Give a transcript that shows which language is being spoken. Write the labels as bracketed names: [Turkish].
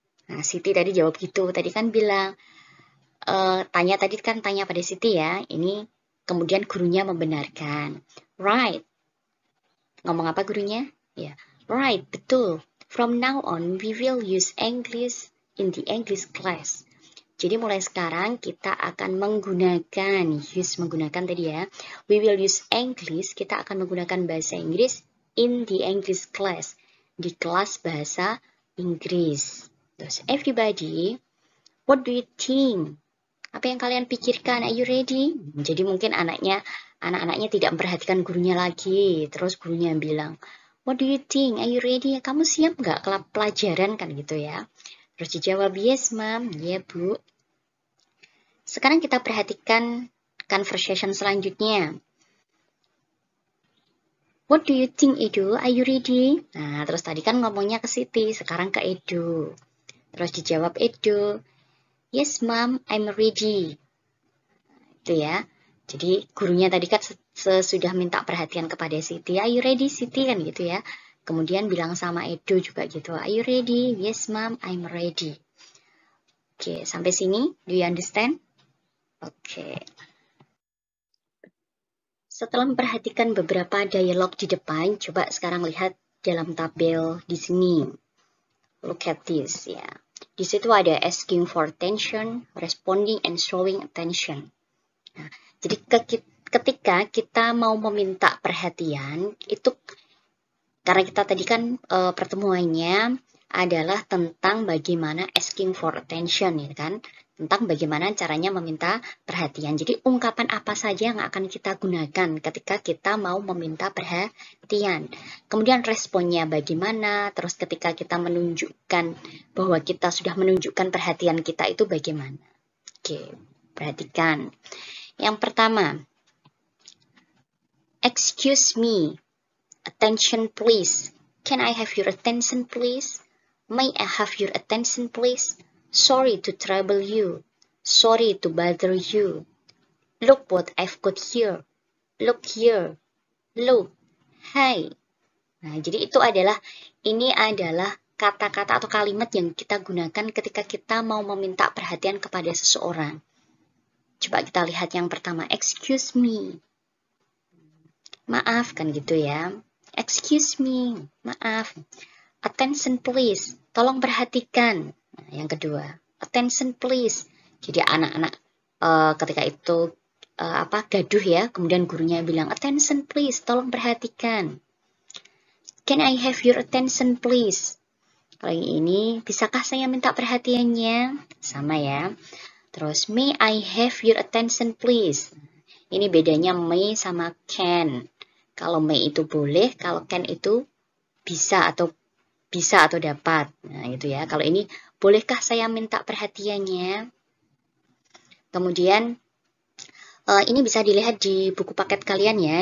[Indonesian] Nah, Siti tadi jawab gitu, tadi kan bilang, tanya pada Siti ya, ini kemudian gurunya membenarkan. [English] Right. [Indonesian] Ngomong apa gurunya? Ya, right, betul. [English] From now on, we will use English in the English class. [Indonesian] Jadi mulai sekarang kita akan menggunakan tadi ya. [English] We will use English, [Indonesian] kita akan menggunakan bahasa Inggris [English] in the English class. [Indonesian] Di kelas bahasa Inggris. [English] Terus, everybody, what do you think? [Indonesian] Apa yang kalian pikirkan? [English] Are you ready? [Indonesian] Jadi mungkin anak-anaknya tidak memperhatikan gurunya lagi. Terus gurunya bilang, [English] "What do you think? Are you ready? [Indonesian] Kamu siap nggak ke pelajaran?" Kan gitu ya. Terus dijawab, [English] "Yes, ma'am." [Indonesian] Ya, Bu. Sekarang kita perhatikan conversation selanjutnya. [English] "What do you think, Edo? Are you ready?" [Indonesian] Nah, terus tadi kan ngomongnya ke Siti, sekarang ke Edo. Terus dijawab Edo, [English] "Yes, ma'am, I'm ready." [Indonesian] Itu ya. Jadi gurunya tadi kan sudah minta perhatian kepada Siti. [English] Are you ready [Indonesian] Siti kan gitu ya. Kemudian bilang sama Edo juga gitu. Are you ready? [English] Yes mom, I'm ready. [Indonesian] Oke, sampai sini [English] do you understand? Oke. [Indonesian] Setelah memperhatikan beberapa dialog di depan, coba sekarang lihat dalam tabel di sini. [English] Look at this ya. [Indonesian] Di situ ada [English] asking for attention, responding and showing attention. [Indonesian] Nah, jadi ketika kita mau meminta perhatian, itu karena kita tadi kan pertemuannya adalah tentang bagaimana [English] asking for attention, [Indonesian] ya kan? Tentang bagaimana caranya meminta perhatian. Jadi ungkapan apa saja yang akan kita gunakan ketika kita mau meminta perhatian. Kemudian responnya bagaimana, terus ketika kita menunjukkan bahwa kita sudah menunjukkan perhatian kita itu bagaimana. Oke, perhatikan. Yang pertama, [English] excuse me, attention please. Can I have your attention please? May I have your attention please? Sorry to trouble you. Sorry to bother you. Look what I've got here. Look here. Look. Hi. [Indonesian] Nah, jadi ini adalah kata-kata atau kalimat yang kita gunakan ketika kita mau meminta perhatian kepada seseorang. Coba kita lihat yang pertama, [English] excuse me. [Indonesian] Maaf kan gitu ya. [English] Excuse me, [Indonesian] maaf. [English] Attention please, [Indonesian] tolong perhatikan. Nah, yang kedua, [English] attention please. [Indonesian] Jadi anak-anak ketika itu gaduh ya, kemudian gurunya bilang attention please, tolong perhatikan. [English] Can I have your attention please? [Indonesian] Kalau yang ini, bisakah saya minta perhatiannya? Sama ya. [English] Terus, may I have your attention please? [Indonesian] Ini bedanya may sama can. Kalau may itu boleh, kalau can itu bisa atau dapat. Nah, gitu ya. Kalau ini, bolehkah saya minta perhatiannya? Kemudian, ini bisa dilihat di buku paket kalian ya.